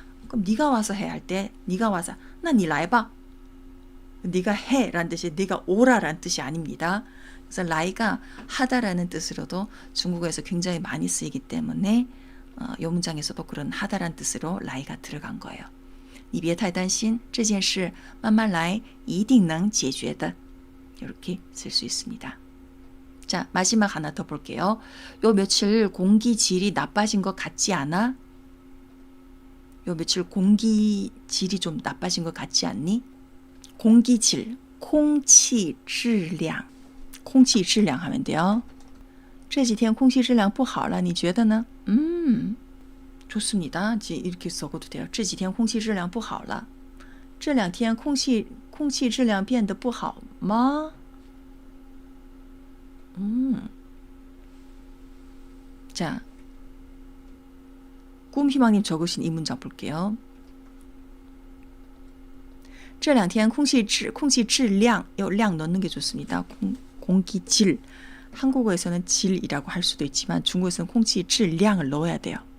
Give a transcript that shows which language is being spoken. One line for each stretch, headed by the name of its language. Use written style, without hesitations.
Korean: 그럼 네가 와서 해 할 때 네가 와서 나 니 라이바. 네가 해라는 뜻이 네가 오라라는 뜻이 아닙니다. 그래서 라이가 하다라는 뜻으로도 중국어에서 굉장히 많이 쓰이기 때문에 이 문장에서도 그런 하다라는 뜻으로 라이가 들어간 거예요.
Chinese: 你别太担心这件事慢慢来一定能解决的.
Korean: 이렇게 쓸 수 있습니다. 자, 마지막 하나 더 볼게요. 요 며칠 공기 질이 나빠진 것 같지 않아? 요 며칠 공기 질이 좀 나빠진 것 같지 않니? 공기질, 空气质量 하면 돼요. 这
Chinese: 这几天空气质量不好了，你觉得呢？
Korean: 좋습니다. 이렇게 써도 돼요.
Chinese: 这几天空气质量不好了。这两天空气质量变得不好吗？
Korean: 자, 꿈희망님 적으신 이 문장 볼게요.
Chinese: 这两天空气质量
Korean: 요 량 넣는 게 좋습니다. 공기질. 한국어에서는 질이라고 할 수도 있지만 중국에서는 空气质量을 넣어야 돼요.